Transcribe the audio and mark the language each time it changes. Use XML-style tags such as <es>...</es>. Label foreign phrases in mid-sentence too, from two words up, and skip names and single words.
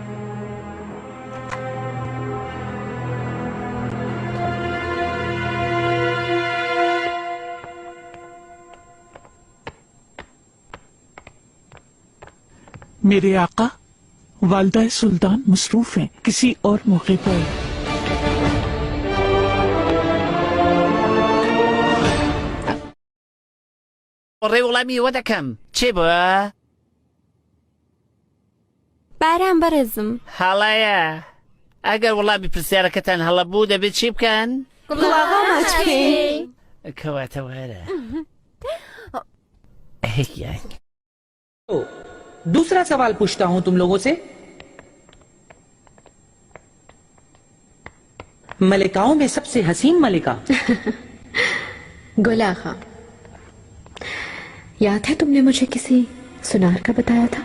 <hi>मेरे आका, वालिदा सुल्तान मसरूफ हैं, किसी और मौके पर।</hi> <ckb>ڕێ وەڵامی ئەوە دەکەم. چێ بووە؟ باران بەڕێزم، هەڵەیە. ئەگەر وەڵامی پرسیارەکەتان هەڵە بوو دەبێت چی بکەن؟ گوڵاغا ماچ بکەین. کەواتە وەرە.</ckb> <hi>दूसरा सवाल पूछता हूं तुम लोगों से। मलिकाओं में सबसे हसीन मलिका? गुल आगा, याद है तुमने मुझे किसी सुनार का बताया था?</hi>